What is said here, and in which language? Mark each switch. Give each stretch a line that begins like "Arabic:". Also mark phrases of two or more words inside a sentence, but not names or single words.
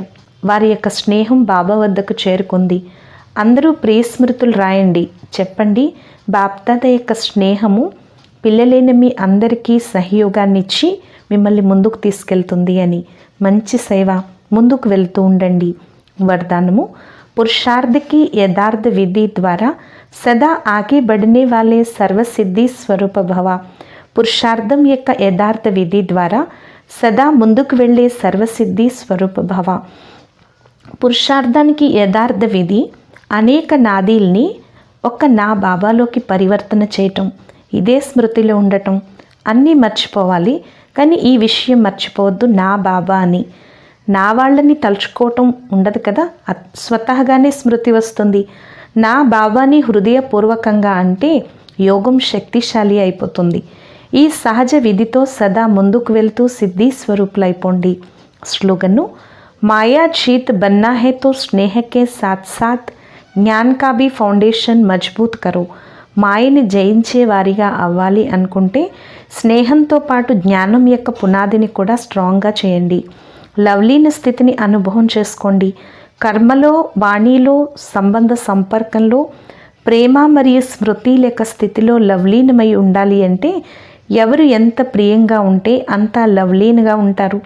Telugu: వారి యొక్క స్నేహం బాబా వద్దకు చేరుకుంది. అందరూ ప్రియ స్మృతులు రాయండి, చెప్పండి. బాప్దాద యొక్క స్నేహము పిల్లలైన మీ అందరికీ సహయోగాన్ని ఇచ్చి మిమ్మల్ని ముందుకు తీసుకెళ్తుంది అని. మంచి సేవ, ముందుకు వెళ్తూ ఉండండి.
Hindi: వరదానము, పురుషార్థ की यथार्थ विधि द्वारा सदा आगे बढ़ने वाले सर्वसिद्धि स्वरूप भव.
Telugu: పురుషార్థం యొక్క యథార్థ విధి ద్వారా సదా ముందుకు వెళ్ళే సర్వసిద్ధి స్వరూప భవ. పురుషార్థానికి యథార్థ విధి అనేక నాదీల్ని ఒక్క నా బాబాలోకి పరివర్తన చేయటం, ఇదే స్మృతిలో ఉండటం. అన్నీ మర్చిపోవాలి, కానీ ఈ విషయం మర్చిపోవద్దు, నా బాబా అని. నా వాళ్ళని తలుచుకోవటం ఉండదు కదా, స్వతహాగానే స్మృతి వస్తుంది. నా బాబాని హృదయపూర్వకంగా అంటే యోగం శక్తిశాలి అయిపోతుంది. ఈ సహజ విధితో సదా ముందుకు వెళ్తూ సిద్ధి స్వరూపులైపోండి. స్లోగన్ను,
Hindi: माया जीत बनना है तो स्नेह के साथ साथ ज्ञान का भी फाउंडेशन मजबूत करो.
Telugu: మాయని జయించే వారిగా అవ్వాలి అనుకుంటే స్నేహంతో పాటు జ్ఞానం యొక్క పునాదిని కూడా స్ట్రాంగ్గా చేయండి. లవ్లీన స్థితిని అనుభవం చేసుకోండి. కర్మలో, వాణిలో, సంబంధ సంపర్కంలో, ప్రేమ మరియు స్మృతి లేక స్థితిలో లవ్లీనమై ఉండాలి అంటే ఎవరు ఎంత ప్రియంగా ఉంటే అంత లవ్లీన్గా ఉంటారు.